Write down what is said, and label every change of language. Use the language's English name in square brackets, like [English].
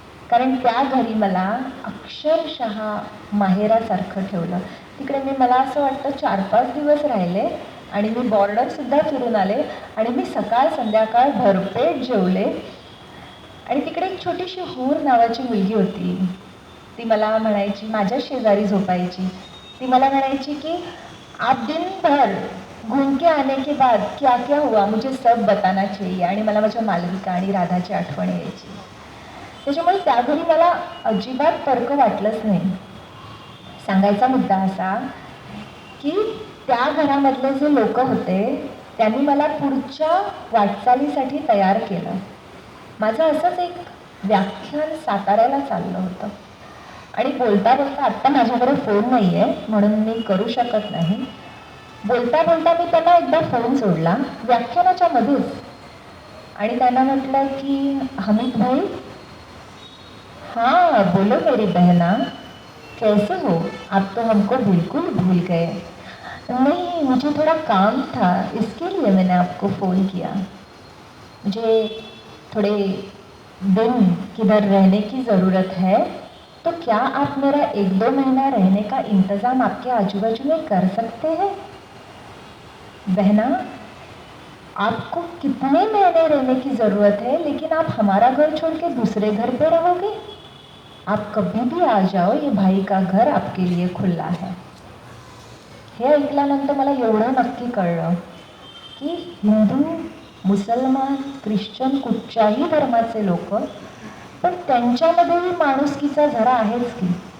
[Marathi] कारण त्या घरी मला अक्षरशः माहेरासारखं ठेवलं. तिकडे मी, मला असं वाटतं 4-5 दिवस राहिले आणि मी बॉर्डरसुद्धा फिरून आले आणि मी सकाळ संध्याकाळ भरपेट जेवले. आणि तिकडे एक छोटीशी हूर नावाची मुलगी होती. ती मला म्हणायची, माझ्या शेजारी झोपायची. ती मला म्हणायची की [Hindi] आप दिन भर घूम के आने के बाद क्या क्या हुआ मुझे सब बताना चाहिए. [Marathi] आणि मला माझ्या मालविका आणि राधाची आठवण यायची. त्याच्यामुळे त्या घरी मला अजिबात तर्क वाटलंच नाही. सांगायचा मुद्दा असा की त्या घरामधले जे लोक होते त्यांनी मला पुढच्या वाटचालीसाठी तयार केलं. माझं असंच एक व्याख्यान साताऱ्याला चाललं होतं आणि बोलता बोलता, आत्ता माझ्याकडे फोन नाही आहे म्हणून मी करू शकत नाही, बोलता बोलता मी त्यांना एकदा फोन सोडला व्याख्यानाच्या मध्येच आणि त्यांना म्हटलं की हमीद भाई, [Hindi] हाँ बोलो मेरी बहना, कैसे हो आप, तो हमको बिल्कुल भूल गए. नहीं, मुझे थोड़ा काम था इसके लिए मैंने आपको फ़ोन किया. मुझे थोड़े दिन किधर रहने की ज़रूरत है, तो क्या आप मेरा 1-2 महीना रहने का इंतज़ाम आपके आजू बाजू में कर सकते हैं. बहना, आपको कितने महीने रहने की ज़रूरत है, लेकिन आप हमारा घर छोड़ के दूसरे घर पे रहोगे. आप कभी भी आ जाओ, ये भाई का घर आपके लिए खुला है. [Marathi] हे ऐकल्यानंतर मला एवढं नक्की कळलं की हिंदू, मुसलमान, ख्रिश्चन, कुठच्याही धर्माचे लोक, पण त्यांच्यामध्येही माणुसकीचा झरा आहेच की.